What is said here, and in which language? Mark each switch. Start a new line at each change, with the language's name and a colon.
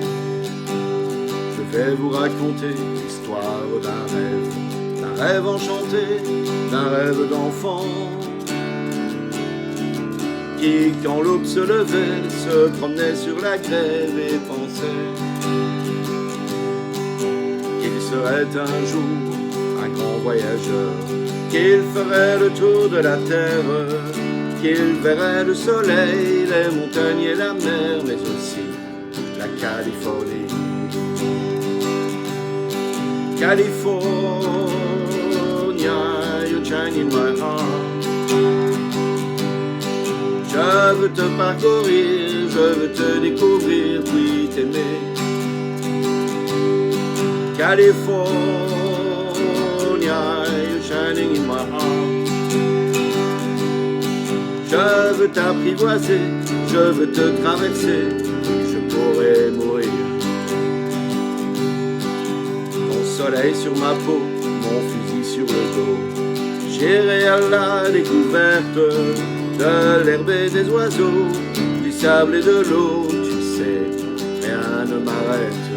French: Je vais vous raconter l'histoire d'un rêve enchanté, d'un rêve d'enfant, qui, quand l'aube se levait, se promenait sur la grève et pensait qu'il serait un jour un grand voyageur, qu'il ferait le tour de la terre, qu'il verrait le soleil, les montagnes et la mer, mais aussi la Californie.
English: California, you shine in my heart.
French: Je veux te parcourir, je veux te découvrir, puis t'aimer.
English: California, you shining in my heart.
French: Je veux t'apprivoiser, je veux te traverser, je pourrais mourir. Soleil sur ma peau, mon fusil sur le dos. J'irai à la découverte de l'herbe et des oiseaux, du sable et de l'eau, tu sais, rien ne m'arrête.